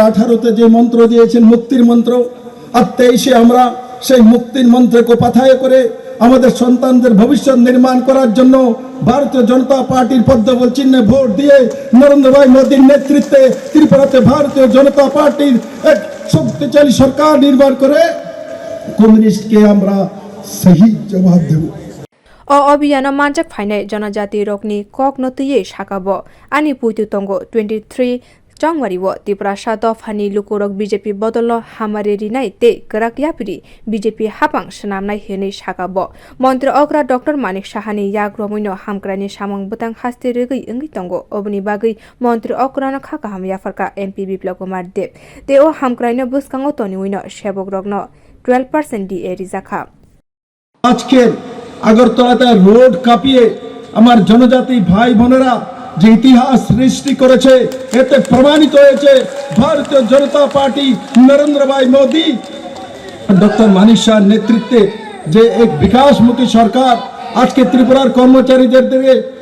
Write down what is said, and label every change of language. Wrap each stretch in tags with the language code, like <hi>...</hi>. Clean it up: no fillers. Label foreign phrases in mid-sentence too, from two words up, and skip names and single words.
<bn>তে যে মন্ত্র দিয়েছেন মুক্তির মন্ত্র আর 23 আমরা সেই মুক্তির মন্ত্রকে পাথায় করে আমাদের সন্তানদের ভবিষ্যৎ নির্মাণ করার জন্য ভারতীয় জনতা পার্টির পদ্মফল চিহ্নে ভোট দিয়ে নরেন্দ্র ভাই মোদীর নেতৃত্বে ত্রিপুরাতে ভারতীয় জনতা পার্টির এক শক্তিশালী সরকার নির্মাণ করে কমিউনিস্টকে আমরা সহি জবাব দেব</bn> <trp>o Abhiyano manjak phainai janajati rokni kok notiye shakabo ani puitu tongo 23 January wo tiprasa dofani lukorog BJP bodolo hamare rinai te karak yapri BJP hapang snamnai hene shakabo montri okra Dr Manik Sahani yagromuino hamkrani samung butang haste regui engi tongo obni bagai montri okra no khaka ham yafarka MP Biplab Kumar Deb te o hamkraino buskango toni uino shebok rogno 12% DA rizakha</trp> <bn>আজকের আগরতলাতে রোড কাঁপিয়ে আমার জনজাতি ভাই বোনেরা যে ইতিহাস সৃষ্টি করেছে এতে প্রমাণিত হয়েছে ভারতীয় জনতা পার্টি নরেন্দ্র ভাই মোদী ডক্টর মানিক শাহর নেতৃত্বে যে এক বিকাশমুখী সরকার আজকে ত্রিপুরার কর্মচারীদের দিকে</bn>